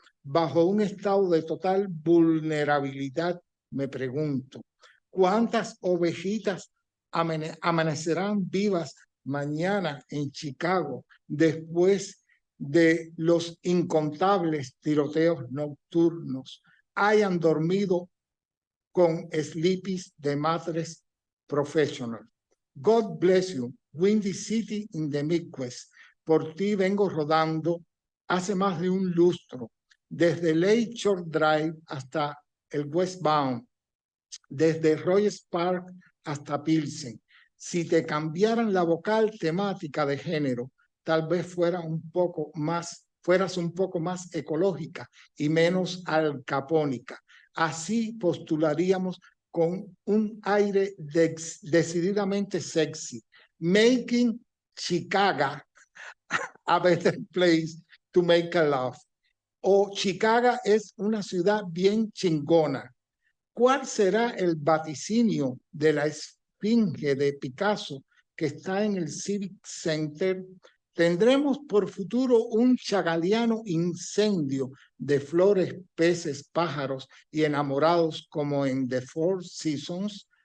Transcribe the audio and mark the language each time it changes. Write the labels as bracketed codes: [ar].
[es] Bajo un estado de total vulnerabilidad, me pregunto, ¿cuántas ovejitas amanecerán vivas mañana en Chicago después de los incontables tiroteos nocturnos hayan dormido con Sleepy's de Mattress Professional? [en] God bless you, Windy City in the Midwest. [es] Por ti vengo rodando hace más de un lustro, desde Lake Shore Drive hasta el Westbound, desde Rogers Park hasta Pilsen. Si te cambiaran la vocal temática de género, tal vez fueras un poco más ecológica y menos alcapónica. Así postularíamos con un aire decididamente sexy. [en] Making Chicago a better place to make a laugh. [es] O Chicago es una ciudad bien chingona. ¿Cuál será el vaticinio de la esfinge de Picasso que está en el Civic Center? ¿Tendremos por futuro un chagaliano incendio de flores, peces, pájaros y enamorados como en The Four Seasons?